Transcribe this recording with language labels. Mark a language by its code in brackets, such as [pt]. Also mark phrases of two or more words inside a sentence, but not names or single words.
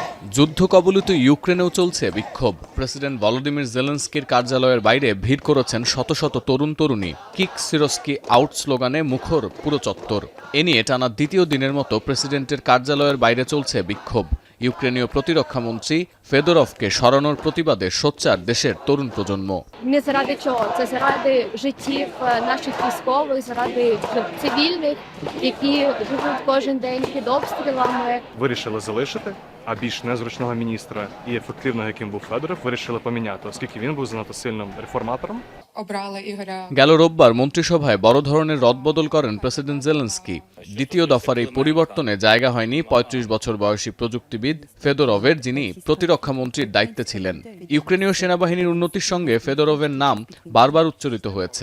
[bn] যুদ্ধ কবলিত ইউক্রেনেও চলছে বিক্ষোভ। প্রেসিডেন্ট ভলোদিমির জেলেনস্কির কার্যালয়ের বাইরে ভিড় করেছেন শত শত তরুণ তরুণী। [en] Kick Syrskyi out [bn] স্লোগানে মুখর পুরো চত্বর। এ নিয়ে টানা দ্বিতীয় দিনের মতো প্রেসিডেন্টের কার্যালয়ের বাইরে চলছে বিক্ষোভ। ইউক্রেনীয় প্রতিরক্ষামন্ত্রী ফেদোরভকে সরানোর প্রতিবাদে সোচ্চার দেশের তরুণ প্রজন্ম। [uk] Не заради чого? Це заради життів наших військових, заради цивільних, які живуть кожен день під обстрілами. Вирішили залишити, а більш незручного міністра і ефективного, яким був Федоров, вирішили поміняти, оскільки він був занадто сильним реформатором. Обрали Ігоря। [bn] গেল রোববার মন্ত্রিসভায় বড় ধরনের রদবদল করেন প্রেসিডেন্ট জেলেনস্কি। দ্বিতীয় দফার এই পরিবর্তনে জায়গা হয়নি ৩৫ বছর বয়সী প্রযুক্তিবিদ ফেদোরভের, যিনি প্রতিরক্ষা মন্ত্রীর দায়িত্বে ছিলেন। ইউক্রেনীয় সেনাবাহিনীর উন্নতির সঙ্গে ফেদোরভের নাম বারবার উচ্চারিত হয়েছে।